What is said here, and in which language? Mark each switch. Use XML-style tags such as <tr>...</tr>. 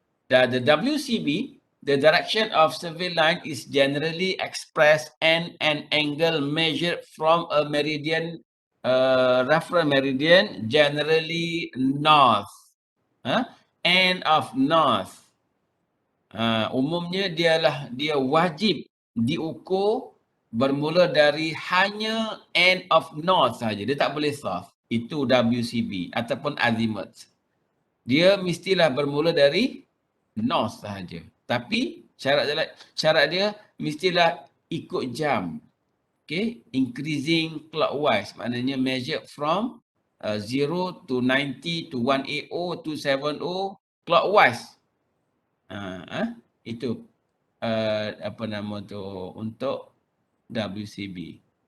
<en>The WCB, the direction of survey line is generally expressed and an angle measured from a meridian, reference meridian, generally north. End of north.</en> <ms>Umumnya dia wajib diukur bermula dari hanya</ms> <en>end of north</en> <ms>saja. Dia tak boleh south. Itu WCB ataupun azimuth. Dia mestilah bermula dari north sahaja. Tapi syarat dia mestilah ikut jam.</ms> <en>Okay, increasing clockwise. Maknanya measure from 0 to 90 to 180 to 70 clockwise.</en> <ms>Itu apa nama tu untuk WCB.</ms>